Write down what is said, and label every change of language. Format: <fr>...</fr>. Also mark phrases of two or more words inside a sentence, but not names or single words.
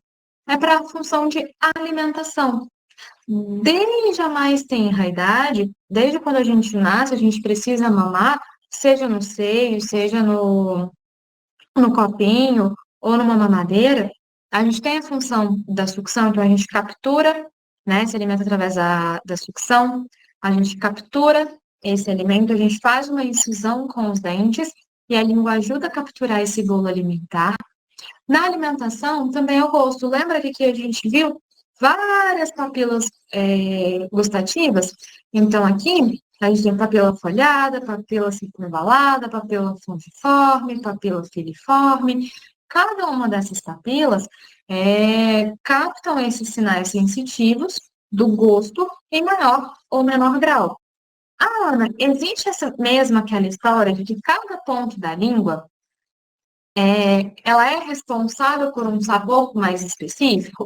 <pt>É para a função de alimentação. Desde a mais tenra idade, desde quando a gente nasce, a gente precisa mamar, seja no seio, seja no copinho ou numa mamadeira, a gente tem a função da sucção, então a gente captura, né, se alimenta através da sucção, a gente captura esse alimento, a gente faz uma incisão com os dentes e a língua ajuda a capturar esse bolo alimentar. Na alimentação, também é o gosto. Lembra que aqui a gente viu várias papilas gustativas? Então, aqui a gente tem papila folhada, papila circunvalada, papila fusiforme, papila filiforme. Cada uma dessas papilas captam esses sinais sensitivos do gosto em maior ou menor grau. Ah, Ana, existe essa mesma aquela história de que cada ponto da língua ela é responsável por um sabor mais específico?</pt>